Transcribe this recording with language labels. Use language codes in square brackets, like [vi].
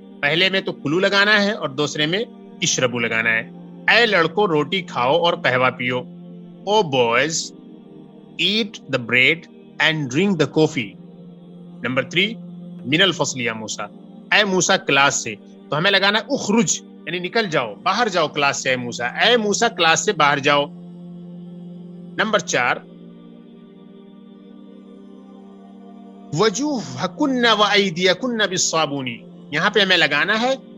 [ur] پہلے میں تو کلو لگانا ہے اور دوسرے میں اشربو لگانا ہے. اے لڑکو روٹی کھاؤ اور قہوہ پیو. [en] Oh boys eat the bread and drink the coffee. [ur] Number 3 [ar] من الفصل یا موسیٰ، [ur] اے موسیٰ کلاس سے. تو ہمیں لگانا ہے اخرج یعنی نکل جاؤ، باہر جاؤ کلاس سے. اے موسیٰ، اے موسیٰ کلاس سے باہر جاؤ. نمبر 4 [ar] وجوہکن و ایدیکن بالصابون. [ur] یہاں پہ ہمیں لگانا ہے